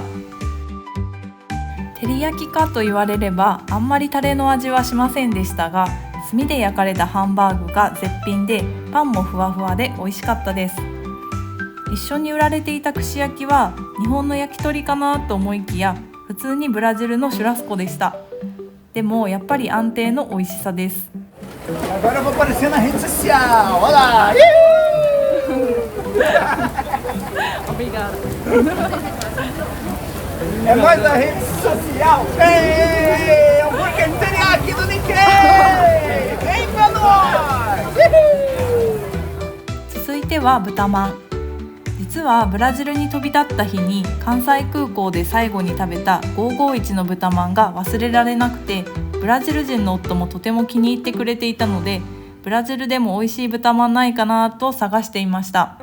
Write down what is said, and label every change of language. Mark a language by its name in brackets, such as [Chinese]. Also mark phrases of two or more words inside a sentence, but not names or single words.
[Japanese] 照り焼きかと言われればあんまりタレの味はしませんでしたが、炭で焼かれたハンバーグが絶品で、パンもふわふわで美味しかったです。一緒に売られていた串焼きは日本の焼き鳥かなと思いきや、普通にブラジルのシュラスコでした。でもやっぱり安定の美味しさです。 [Portuguese] Agora eu vou aparecer na rede social. Olha lá. Obrigada. É mais a rede social. Ei, hambúrguer teriyaki do Nikkei. Vem pra nós. [Japanese] 続いては豚まん。実はブラジルに飛び立った日に関西空港で最後に食べた551の豚まんが忘れられなくて、ブラジル人の夫もとても気に入ってくれていたので、ブラジルでも美味しい豚まんないかなと探していました。